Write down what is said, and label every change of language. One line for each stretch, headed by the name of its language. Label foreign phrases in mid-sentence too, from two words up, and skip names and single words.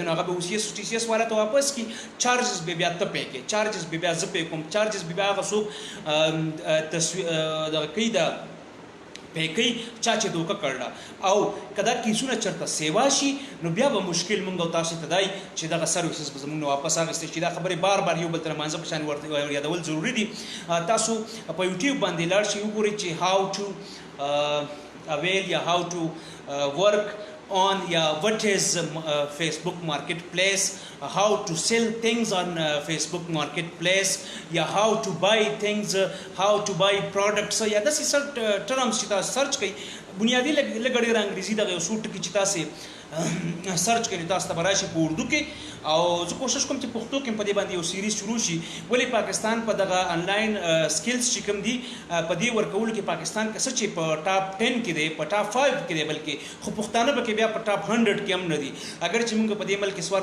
Pashto: نو هغه به اوس یې ټي سی ایس والا ته واپس کی چارجز به بیا ته پې کې چارجز به بیا زه پې کوم چارجز به بیا هغه څوک دغه کوي دا پیکي چا چې دوکه کړله او کدا کیسونه چرته سیوا شي نو بیا به مشکل مونږ او تاسو ته دی چې دغه سرویسز به زموږ واپس اخیستل شي دا خبرې بار بار یو بل تر مانځه په شان ورته یادول ضروری دي تاسو په یوټیوب باندې لاړ شئ وګورئ چې هاو
English: to avail یا how to work on what is Facebook marketplace, how to sell things on Facebook marketplace, how to buy things, how to buy products یا
Pashto: داسې terms چې تاسو سرچ کړئ بنیادی لږ ډېر انګریزي دغه یو څو ټکي چې تاسې سرچ کړئ تاسو ته به راشي په اردو کې او زه کوشش کوم چې پښتو کې په دې باندې یو سیریز شروع شي ولې پاکستان په دغه
English: online skills
Pashto: چې کوم دي په دې ورکولو کې پاکستان که څه چې په ټاپ 10 کې دی په ټاپ 5 کې دی بلکې خو پښتانه پکې بیا په ټاپ 100 کې هم نه دي اگر چې موږ په دې ملک